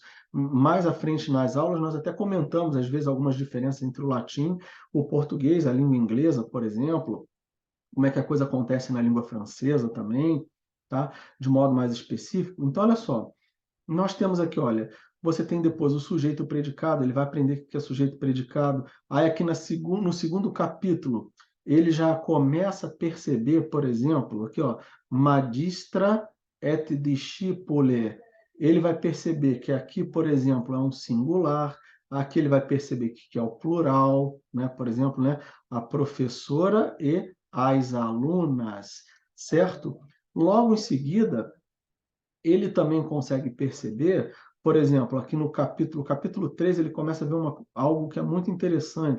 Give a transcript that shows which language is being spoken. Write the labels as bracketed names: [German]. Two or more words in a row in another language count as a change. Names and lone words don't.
[Portuguese] Mais à frente nas aulas, nós até comentamos, às vezes, algumas diferenças entre o latim, o português, a língua inglesa, por exemplo, como é que a coisa acontece na língua francesa também, tá? De modo mais específico. Então, olha só, nós temos aqui, olha, você tem depois o sujeito e o predicado, ele vai aprender o que é sujeito e predicado. Aí, aqui no segundo capítulo, ele já começa a perceber, por exemplo, aqui, ó, [Latin] magistra et discipule. [Portuguese] Ele vai perceber que aqui, por exemplo, é um singular, aqui ele vai perceber que é o plural, né? Por exemplo, né? A professora e as alunas, certo? Logo em seguida, ele também consegue perceber, por exemplo, aqui no capítulo 3, ele começa a ver algo que é muito interessante.